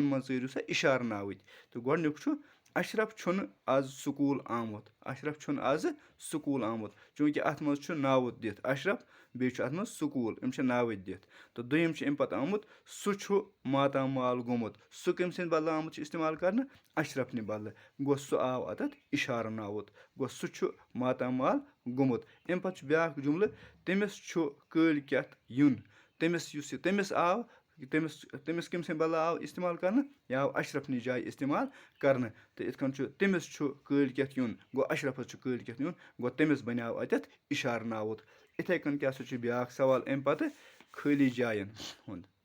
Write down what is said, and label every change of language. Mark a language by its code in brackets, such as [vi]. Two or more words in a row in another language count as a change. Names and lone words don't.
[ks] मज चरियो सा इशार नावुत तो गोडनुक अशरफ छुन आज स्कूल आमुत अशरफ छुन आज स्कूल आमुत चूँकि अत मज नावुत दिथ अशरफ बे अत मज स्कूल अम नावुत दिथ तो दोयम अम पे आमुत सो मातामाल गोमुत सो कम सद बदल आमुत इस्तेमाल करने अशरफ ने बदल गो सो आव अत इशार नावुत गो सो मातामाल गोमुत अम पे ब्या जुमल तमिस कल कत युन तमिस आव تٔمِس کٔمۍ سٕنٛدِ بدلہٕ آو اِستعمال کَرنہٕ یہِ آو اَشرفنٕچ جایہِ اِستعمال کَرنہٕ تہٕ یِتھ کٔنۍ چھُ تٔمِس چھُ کٲلۍکٮ۪تھ یُن گوٚو اَشرفَس چھُ کٲلۍکٮ۪تھ یُن گوٚو تٔمِس بَنیٛو اَتٮ۪تھ اِشارٕ ناوُت یِتھَے کٔنۍ کیٛاہ سا چھُ بیٛاکھ سوال اَمہِ پَتہٕ خٲلی جایَن ہُنٛد